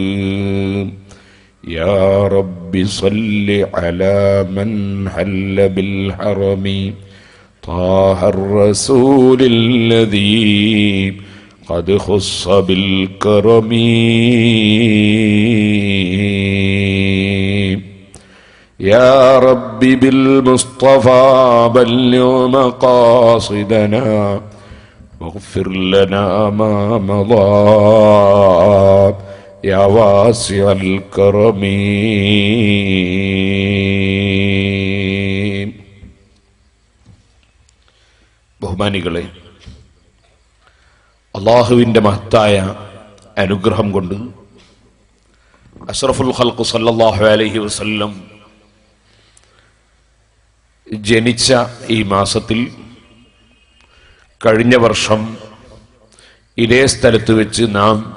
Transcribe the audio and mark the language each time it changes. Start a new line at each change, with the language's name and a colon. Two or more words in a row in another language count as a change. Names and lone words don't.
Arabic: يا رب صل على من حل بالحرم، طه الرسول الذي قد خص بالكرم. يا رب بالمصطفى بلغ مقاصدنا واغفر لنا ما مضى يا واسع الكرم.
Malayalam: ബഹുമാനികളെ, അള്ളാഹുവിൻ്റെ മഹത്തായ അനുഗ്രഹം കൊണ്ട്
Arabic: أشرف الخلق صلى الله عليه وسلم
Malayalam: ജനിച്ച ഈ മാസത്തിൽ കഴിഞ്ഞ വർഷം ഇതേ സ്ഥലത്ത് വെച്ച് നാം